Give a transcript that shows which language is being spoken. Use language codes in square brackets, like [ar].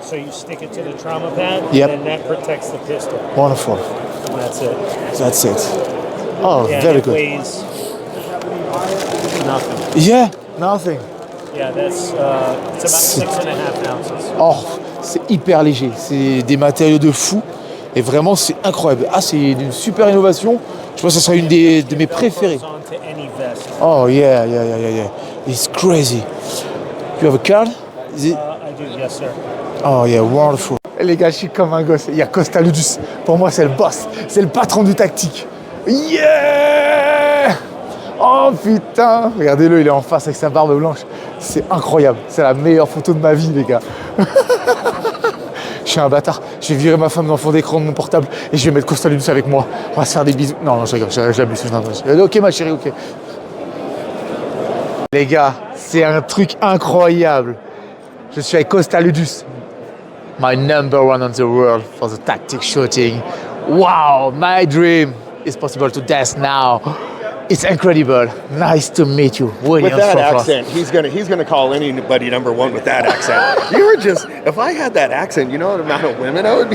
[en] So you stick it to the trauma pad, Yep. and that protects the pistol. Wonderful. And that's it. That's it. Oh, Yeah, very it good. weighs nothing. Yeah, nothing. Yeah, that's it's about 6.5 ounces. [fr] Oh, c'est hyper léger. C'est des matériaux de fou. Et vraiment, c'est incroyable. Ah, c'est une super innovation. Je pense que ce sera une de mes préférées. [en] Goes onto any vest. Oh, yeah. It's crazy. You have a card? Is it? I do, yes, sir. Oh, yeah, wonderful. [fr] Les gars, je suis comme un gosse. Il y a Costa Ludus. Pour moi, c'est le boss. C'est le patron du tactique. Yeah! Oh, putain! Regardez-le, il est en face avec sa barbe blanche. C'est incroyable. C'est la meilleure photo de ma vie, les gars. Je suis un bâtard. Je vais virer ma femme dans le fond d'écran de mon portable et je vais mettre Costa Ludus avec moi. On va se faire des bisous. Non, je rigole, je l'abuse. Ok, ma chérie, ok. Les gars, c'est un truc incroyable. Je suis avec Costa Ludus. [en] My number one on the world for the tactic shooting. Wow, my dream is possible to dance now. It's incredible. Nice to meet you, William. With that from France. accent, he's gonna call anybody number one with that accent. You were just, if I had that accent, you know the amount of women I would be.